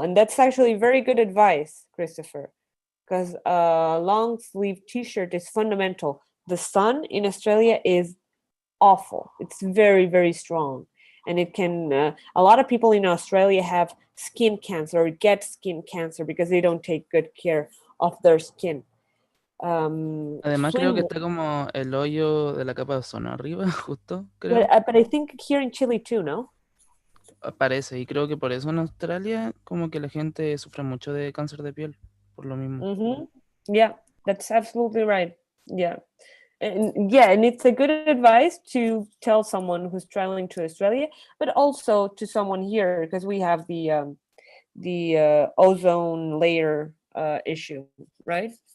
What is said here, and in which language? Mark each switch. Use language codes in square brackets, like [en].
[en] And that's actually very good advice, Christopher, because a long sleeve t-shirt is fundamental. The sun in Australia is awful. It's very, very strong. And it can, a lot of people in Australia have skin cancer or get skin cancer because they don't take good care of their skin. [es] Además, creo que está como el hoyo de la capa de ozono arriba, justo, creo. [en] But I think here in Chile too, no? [es] Parece, y creo que por eso en Australia como que la gente sufre mucho de cáncer de piel, por lo mismo. Mm-hmm. [en] Yeah, that's absolutely right. Yeah. And it's a good advice to tell someone who's traveling to Australia, but also to someone here, because we have the ozone layer issue, right?